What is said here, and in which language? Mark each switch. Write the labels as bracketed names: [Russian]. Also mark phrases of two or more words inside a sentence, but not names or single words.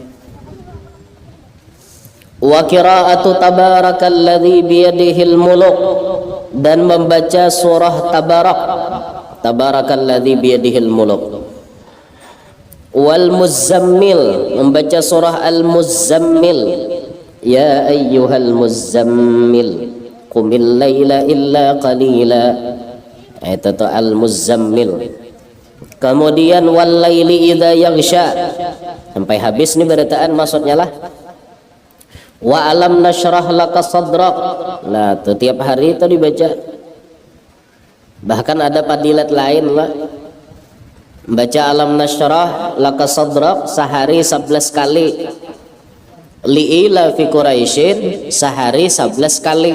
[Arabic] وقراءة تبارك الذي بيده الملك, [Banjar] dan membaca surah [Arabic] تبارك الذي بيده الملك. والمزمل, [Banjar] membaca surah [Arabic] al-muzammil, يا أيها المزمل قم الليل إلا قليلا, [Banjar] itu tuh al-muzammil. [Arabic] Kemudian والليل إذا يغشى, [Banjar] sampai habis nih beritaan maksudnya lah. [Arabic] وألم نشرح لك صدرك, [Banjar] nah tuh tiap hari itu dibaca. Bahkan ada fadilat lain lah, baca [Arabic] ألم نشرح لك صدرك [Banjar] sehari 11 kali, [Arabic] لإيلاف قريش [Banjar] sehari 11 kali.